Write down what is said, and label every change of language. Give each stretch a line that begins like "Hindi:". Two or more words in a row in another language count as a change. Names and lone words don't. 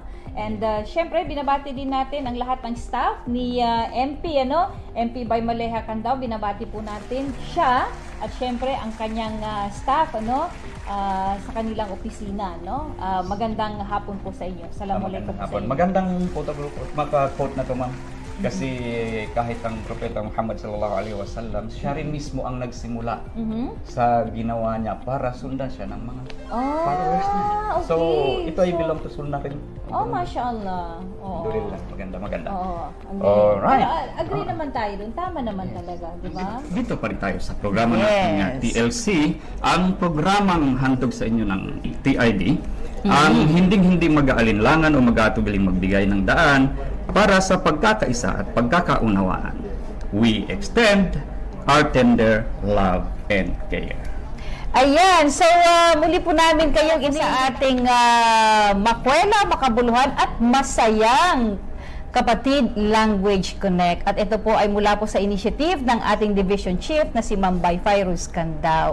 Filipino: And syempre binabati din natin ang lahat ng staff ni MP MP by Maleha Candao, binabati po natin siya at syempre ang kanyang staff sa kanilang opisina magandang hapon po sa inyo. Assalamualaikum po sa inyo. Magandang quote na to, ma'am. Kasi kahit ang Propeta Muhammad sallallahu alaihi wasallam, siya rin mismo ang nagsimula sa ginawa niya para sundan siya ng mga followers niya. Okay. So, ito ay
English: belong to
Filipino: sunnah rin. Mashallah. Oo. Alhamdulillah, maganda. Oo. Ang galing. Alright. Pero, agree naman tayo dun. Tama naman talaga, di ba? Dito pa rin tayo sa programa natin ng TLC, ang programang handog sa inyo ng TID, ang hindi mag-aalinlangan o mag-aatubiling magbigay ng daan para sa pagkakaisa at pagkakaunawaan.
English: We extend our tender love and care.
Filipino: Ayan, so muli po namin kayong sa ating makwela, makabuluhan at masayang Kapatid Language Connect. At ito po ay mula po sa initiative ng ating
English: Division Chief
Filipino: na si Ma'am Baifyrus Candao.